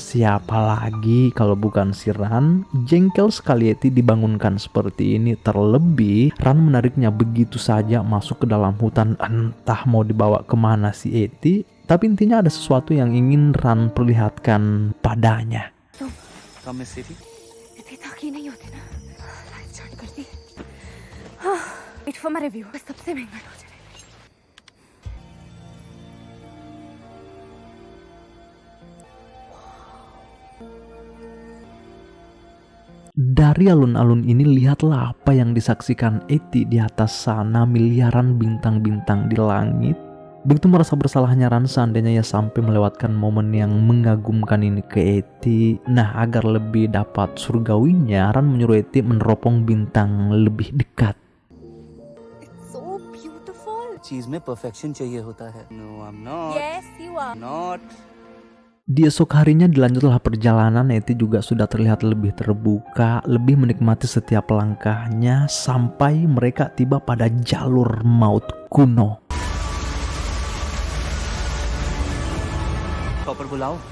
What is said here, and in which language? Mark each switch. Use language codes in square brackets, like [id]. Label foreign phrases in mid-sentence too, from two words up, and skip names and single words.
[id] Siapa lagi kalau bukan si Ran? Jengkel sekali Eti dibangunkan seperti ini. Terlebih Ran menariknya begitu saja masuk ke dalam hutan. Entah mau dibawa kemana si Eti. Tapi intinya ada sesuatu yang ingin Ran perlihatkan padanya. [en] Come, Miss City. Wait for my review. [hi] सबसे महंगा डोजर है। [id] Dari alun-alun ini lihatlah apa yang disaksikan Eti di atas sana. Miliaran bintang-bintang di langit. Begitu merasa bersalahnya Ran seandainya ia sampai melewatkan momen yang mengagumkan ini ke Eti. Nah, agar lebih dapat surgawinya, Ran menyuruh Eti meneropong bintang lebih dekat. [hi] चीज में परफेक्शन चाहिए होता है. [en] No, I'm not. Yes, you are. Not. [id] Di esok harinya dilanjutlah perjalanan. Eti juga sudah terlihat lebih terbuka, lebih menikmati setiap langkahnya sampai mereka tiba pada jalur maut kuno. [hi] Chopper बुलाओ.